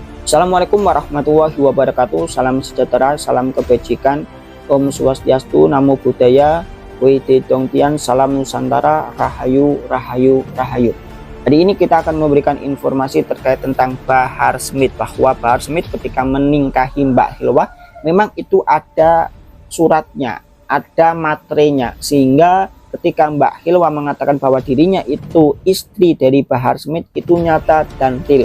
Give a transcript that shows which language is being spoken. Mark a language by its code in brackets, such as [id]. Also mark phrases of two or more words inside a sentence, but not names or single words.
[ar] السلام عليكم ورحمة الله وبركاته. [id] Salam sejahtera, salam kebajikan, [ban] Om Swastiastu, [pi] Namo Buddhaya, [id] Widi Dongtian, Salam Nusantara, [jv] Rahayu, Rahayu, Rahayu. [id] Hari ini kita akan memberikan informasi terkait tentang Bahar Smith, bahwa Bahar Smith ketika meningkahi Mbak Hilwa memang itu ada suratnya, ada materainya, sehingga ketika Mbak Hilwa mengatakan bahwa dirinya itu istri dari Bahar Smith itu nyata dan real.